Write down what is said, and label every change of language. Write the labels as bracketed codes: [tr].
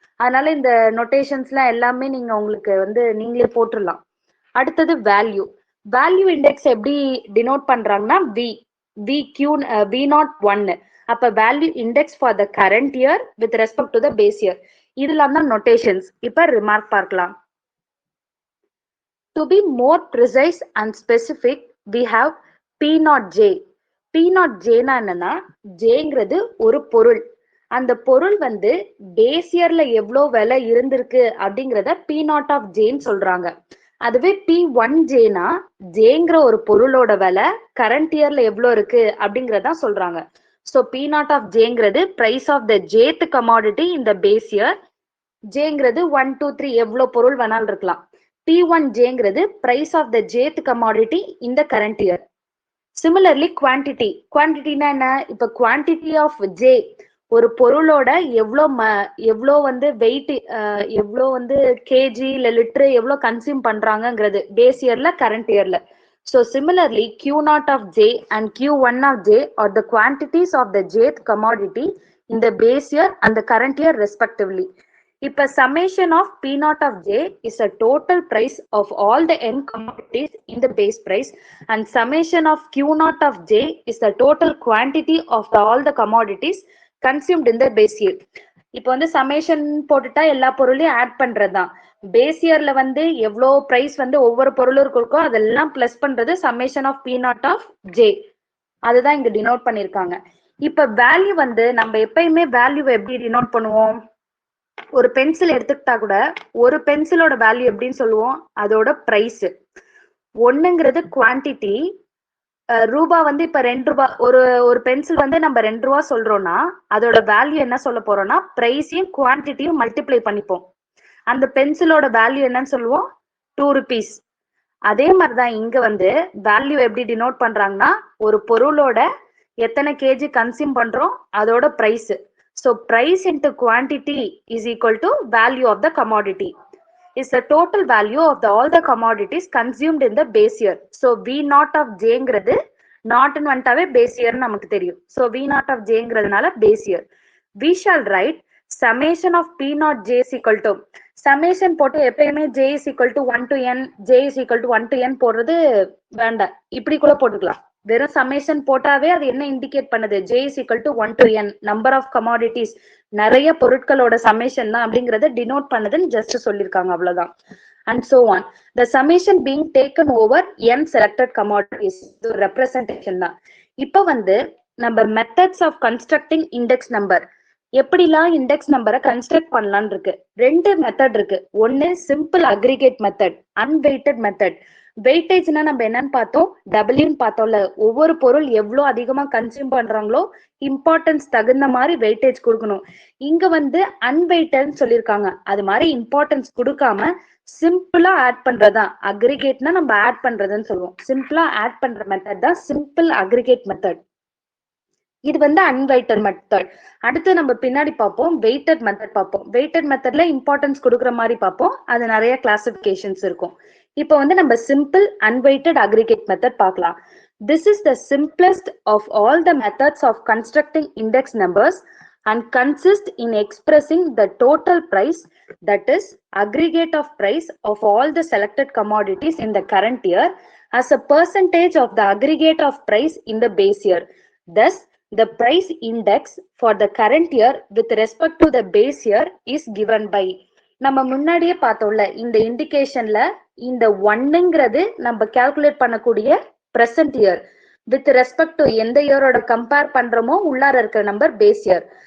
[ta] அதனால இந்த நோட்டேஷன்ஸ்லாம் எல்லாமே நீங்க உங்களுக்கு வந்து நீங்களே போட்டுடலாம். அடுத்தது வேல்யூ. வேல்யூ இண்டெக்ஸ் எப்படி டினோட் பண்றாங்கன்னா V01. [en] அப்ப value index for the current year with respect to the base year. [ta] இதெல்லாம் தான் நோட்டேஷன்ஸ். இப்ப ரிமார்க் பார்க்கலாம். [en] To be more precise and specific, we have P0J. [ta] P0J னா என்னன்னா, Jங்கிறது ஒரு பொருள். அந்த பொருள் வந்து பேஸ் இயர்ல எவ்வளோ விலை இருந்திருக்கு அப்படிங்கிறத P0 ஆஃப் Jன்னு சொல்றாங்க. அதுவே P1Jனா Jங்கிற ஒரு பொருளோட விலை கரண்ட் இயர்ல எவ்வளோ இருக்கு அப்படிங்கிறதா சொல்றாங்க. [en] So P0 of Jங்கிறது price of the jth commodity இந்த base year. [ta] Jங்கிறது 1, 2, 3 எவ்வளோ பொருள் வேணாலும் இருக்கலாம். P1Jங்கிறது [en] Price of the jth commodity இந்த current year. [ta] சிமிலர்லி குவான்டிட்டினா என்ன? இப்ப குவான்டிட்டி ஆஃப் ஜே ஒரு பொருளோட எவ்வளோ வந்து வெயிட், எவ்வளோ வந்து கேஜி இல்ல லிட்டரு எவ்வளோ கன்சியூம் பண்றாங்கிறது பேஸ் இயர்ல கரண்ட் இயர்ல. [en] So similarly Q0 of J and Q1 of J are the quantities of the jth commodity இந்த base year and current year respectively. இப்ப summation of P0 of J is a total price of all the n commodities in the base price and summation of Q0 of J is the total quantity of all the commodities consumed in the base year. [ta] இப்போ வந்து summation போட்டுட்டா எல்லா பொருளையும் add பண்றதுதான். Base இயர்ல வந்து எவ்வளோ price வந்து ஒவ்வொரு பொருளும் இருக்கோ அதெல்லாம் பிளஸ் பண்றது summation of P0 of J. அதுதான் இங்க டினோட் பண்ணிருக்காங்க. இப்ப வேல்யூ வந்து நம்ம எப்பயுமே வேல்யூவை எப்படி டினோட் பண்ணுவோம்? ஒரு பென்சில் எடுத்துக்கிட்டா கூட ஒரு பென்சிலோட வேல்யூ எப்படின்னு சொல்லுவோம்? அதோட பிரைஸ். ஒண்ணுங்கிறது குவான்டிட்டி. ரூபா வந்து இப்ப 2 ரூபாய் ஒரு பென்சில் வந்து நம்ம 2 ரூபா சொல்றோம்னா அதோட வேல்யூ என்ன சொல்ல போறோம்னா பிரைஸையும் குவான்டிட்டியும் மல்டிப்ளை பண்ணிப்போம். அந்த பென்சிலோட வேல்யூ என்னன்னு சொல்லுவோம்? 2 rupees. அதே மாதிரிதான் இங்க வந்து வேல்யூ எப்படி டினோட் பண்றாங்கன்னா ஒரு பொருளோட எத்தனை கேஜி கன்சியூம் பண்றோம் அதோட price. [en] So price into quantity is equal to value of the commodity. Is the total value of all the commodities consumed in the base year. [ta] So V0 of Jங்கிறது not வந்துட்டாவே base year நமக்கு தெரியும். [en] So V0 of Jங்கிறதுனால base year. We shall write summation of P0 J is equal to summation [ta] போட்டு எப்பயுமே [en] J is equal to 1 to n, J is equal to 1 to n [ta] போடுறது வேண்டாம். இப்படி கூட போட்டுக்கலாம். வெறும் சமேஷன் போட்டாவே அது என்ன இண்டிகேட் பண்ணுது? [en] J is equal to 1 to n, [ta] number of commodities, நிறைய பொருட்களோட சமேஷன் தான் அப்படிங்கறத டினோட் பண்ணுதுன்னு ஜஸ்ட் சொல்லிருக்காங்க, அவ்வளவுதான். And so on. [en] the summation being taken over n selected commodities, [ta] இது ஒரு ரெப்ரசன்டேஷன் தான். இப்ப வந்து நம்ம methods of constructing index number, எப்படிலாம் இண்டெக்ஸ் நம்பரை கன்ஸ்ட்ரக்ட் பண்ணலாம்னு இருக்கு. 2 மெத்தட் இருக்கு. ஒன்னு சிம்பிள் அக்ரிகேட் மெத்தட், அன்வெயிட்டட் மெத்தட். வெயிட்டேஜ்னா நம்ம என்னன்னு பார்த்தோம்? டபிள்யூன்னு பார்த்தோம்ல. ஒவ்வொரு பொருள் எவ்வளவு அதிகமா கன்சியூம் பண்றாங்களோ இம்பார்ட்டன்ஸ் தகுந்த மாதிரி வெயிட்டேஜ் கொடுக்கணும். இங்க வந்து அன்வெயிட்டட்னு சொல்லியிருக்காங்க. அது மாதிரி இம்பார்ட்டன்ஸ் கொடுக்காம சிம்பிளா ஆட் பண்றதுதான் அக்ரிகேட்னா நம்ம ஆட் பண்றதுன்னு சொல்லுவோம். சிம்பிளா ஆட் பண்ற மெத்தட் தான் சிம்பிள் அக்ரிகேட் மெத்தட். இது வந்து அன்வெயிட்டட் மெத்தட். அடுத்து நம்ம பின்னாடி பார்ப்போம் வெயிட்டட் மெத்தட் பார்ப்போம். வெயிட்டட் மெத்தட்ல இம்பார்ட்டன்ஸ் கொடுக்குற மாதிரி பார்ப்போம். அது நிறைய கிளாசிபிகேஷன்ஸ் இருக்கும். இப்போ வந்து நம்ம சிம்பிள் அன்வெயிட்டட் அக்ரிகேட் மெத்தட் பார்க்கலாம். [en] This is the simplest of all the methods of constructing index numbers and consists in expressing the total price, that is aggregate of price of all the selected commodities in the current year as a percentage of the aggregate of price in the base year. Thus, the price index for the current year with respect to the base year is given by. [ta] நம்ம முன்னாடியே பார்த்தோம்ல, இந்த இண்டிகேஷன்ல இந்த ஒன்னுங்கிறது நம்ம calculate பண்ணக்கூடிய present year with respect to எந்த இயரோட compare பண்றோமோ உள்ளார இருக்கிற நம்பர் பேஸ் இயர்.